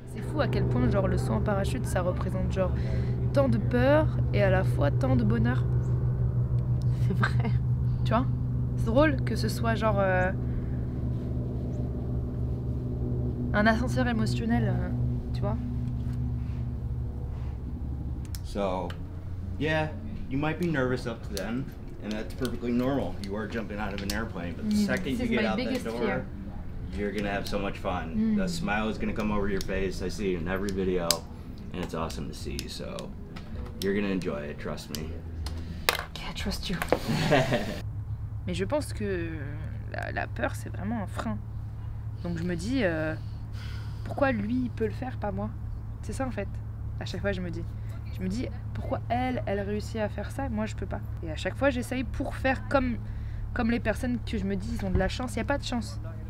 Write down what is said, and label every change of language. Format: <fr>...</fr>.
<fr>fou à quel point genre le saut en parachute ça représente genre tant de peur et à la fois tant de bonheur. C'est vrai. Tu vois? C'est drôle que ce soit genre un ascenseur émotionnel, tu vois?</fr> <en>So, yeah, you might be nervous up to then, and that's perfectly normal. You are jumping out of an airplane, but the second you get out that door, you're gonna have so much fun. The smile is gonna come over your face. I see it in every video, and it's awesome to see. So, you're gonna enjoy it, trust me. Okay, I trust you.</en> <fr>Mais je pense que la peur, c'est vraiment un frein. Donc je me dis, pourquoi lui, il peut le faire, pas moi? C'est ça en fait. À chaque fois, je me dis, pourquoi elle réussit à faire ça, et moi je peux pas. Et à chaque fois, j'essaye pour faire comme les personnes que je me dis, ils ont de la chance. Il n'y a pas de chance.</fr>